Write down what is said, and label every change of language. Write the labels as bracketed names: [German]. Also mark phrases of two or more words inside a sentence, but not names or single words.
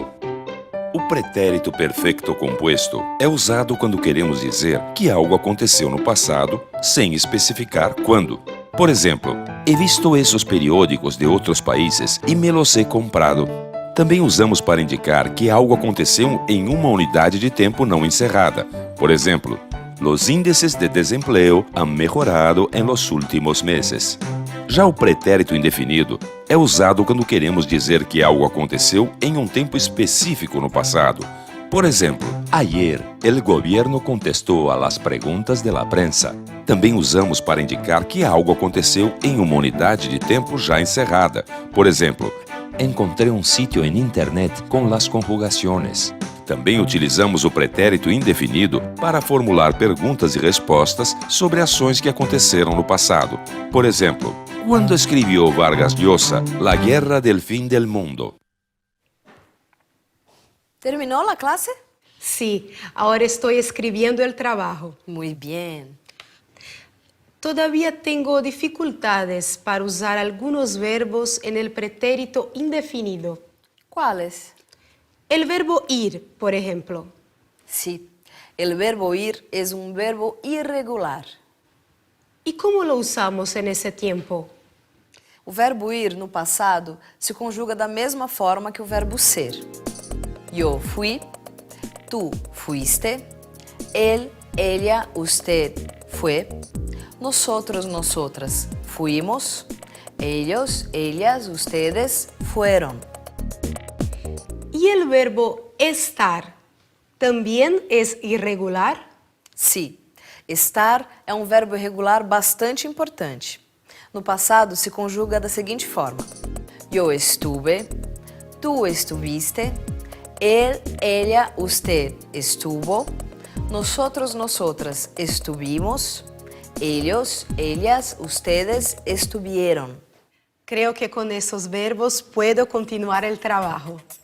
[Portuguese] O pretérito perfeito composto é usado quando queremos dizer que algo aconteceu no passado sem especificar quando. Por exemplo, [Spanish] he visto [Portuguese] esses periódicos de outros países e [Spanish] me los he comprado. [Portuguese] Também usamos para indicar que algo aconteceu em uma unidade de tempo não encerrada. Por exemplo, [Spanish] los índices de desempleo han mejorado en los últimos meses. [Portuguese] Já o pretérito indefinido é usado quando queremos dizer que algo aconteceu em um tempo específico no passado. Por exemplo, [Spanish] ayer el gobierno contestou a las preguntas de la prensa. [Portuguese] Também usamos para indicar que algo aconteceu em uma unidade de tempo já encerrada. Por exemplo, encontrei um sítio [Spanish] en internet [Portuguese] com [Spanish] las conjugaciones. [Portuguese] Também utilizamos o pretérito indefinido para formular perguntas e respostas sobre ações que aconteceram no passado. Por exemplo, quando escreveu Vargas Llosa La Guerra del Fin del Mundo? [Spanish] ¿Terminó la clase? Sí, ahora estoy escribiendo el trabajo. Muy bien. Todavía tengo dificultades para usar algunos verbos en el pretérito indefinido. ¿Cuáles? El verbo ir, por ejemplo. Sí, el verbo ir es un verbo irregular. ¿Y cómo lo usamos en ese tiempo? [Portuguese] O verbo ir no passado se conjuga da mesma forma que o verbo ser. [Spanish] Yo fui, tú fuiste, él, ella, usted fue, nosotros, nosotras fuimos, ellos, ellas, ustedes fueron. ¿Y el verbo estar? ¿También es irregular? [Portuguese] Sim, estar é um verbo irregular bastante importante. No passado, se conjuga da seguinte forma: [Spanish] yo estuve, tú estuviste, él, ella, usted estuvo, nosotros, nosotras estuvimos, ellos, ellas, ustedes estuvieron. Creo que con esos verbos puedo continuar el trabajo.